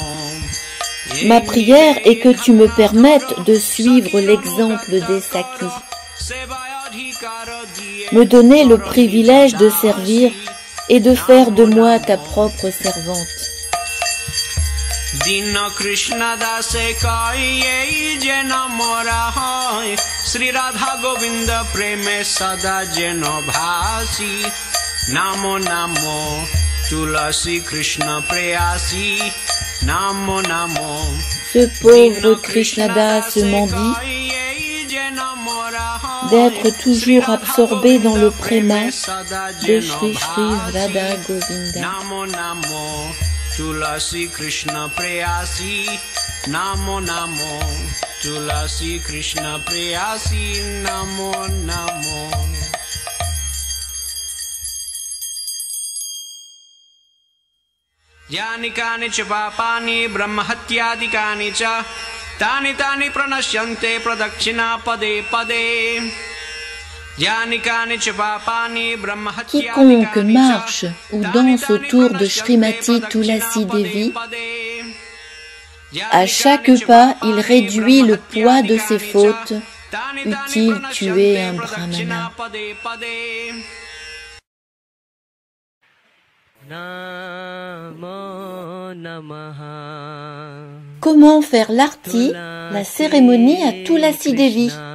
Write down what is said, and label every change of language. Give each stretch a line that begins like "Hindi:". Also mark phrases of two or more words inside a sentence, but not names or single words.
French: Ma prière est que tu me permettes de suivre l'exemple des Sakis, me donner le privilège de servir et de faire de moi ta propre servante.
Bangla: দীন কৃষ্ণ দাসে কই যেন মোর হয় শ্রী রাধা গোবিন্দ প্রেমে সদা যেন ভাসি নমো নমো তুলসী কৃষ্ণ প্রেয়সী নমো নমো.
French: Ce pauvre Krishnadas mendie d'être toujours absorbé dans le préma de Shri Shri Radha Govinda.
Bangla: নমো নমো তুলসী কৃষ্ণ প্রেয়সী নমো নমো তুলসী কৃষ্ণ প্রেয়সী নমো নমো.
Sanskrit: यानि कानि च पापानि ब्रह्म हत्यादिकानि च तानि तानि प्रणश्यन्ति प्रदक्षिणा पदे पदे. यानि कानि च पापानि ब्रह्म हत्यादिकानि च
French: Quiconque marche ou danse autour de Srimati Tulasi Devi, à chaque pas, il réduit le poids de ses fautes, eût-il tué un brahmana. Comment faire l'arti, la cérémonie à Tulasi Devi?